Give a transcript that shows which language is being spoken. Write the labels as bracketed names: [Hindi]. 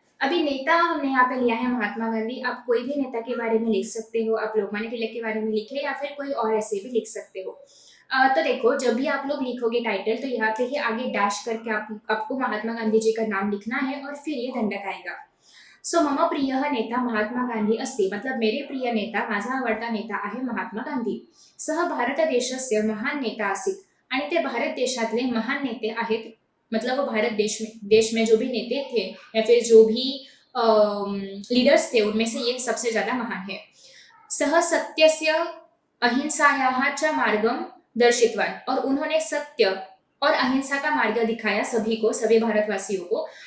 [Hindi] अभी नेता हमने यहाँ पे लिया है महात्मा गांधी. आप कोई भी नेता के बारे में लिख सकते हो, आप लोकमान्य तिलक के बारे में लिखे या फिर कोई और ऐसे भी लिख सकते हो. तो देखो, जब भी आप लोग लिखोगे टाइटल, तो यहाँ पे ही आगे डैश करके आपको महात्मा गांधी जी का नाम लिखना है और फिर ये दंडक आएगा. सो [Sanskrit] मम प्रिय नेता महात्मा गांधी अस्ति, [Hindi] मतलब मेरे प्रिय नेता, [Marathi] माझा आवडता नेता आहे महात्मा गांधी. [Sanskrit] सह भारत देशस्य महान नेता आसीत, [Marathi] आणि ते भारत देशातले महान नेते आहेत. [Hindi] मतलब वो भारत देश में जो भी नेते थे या फिर जो भी लीडर्स थे, उनमें से ये सबसे ज्यादा महान है. [Sanskrit] सह सत्यस्य अहिंसायाः च मार्गम दर्शितवान, [Hindi] और उन्होंने सत्य और अहिंसा का मार्ग दिखाया सभी को, सभी भारतवासियों को.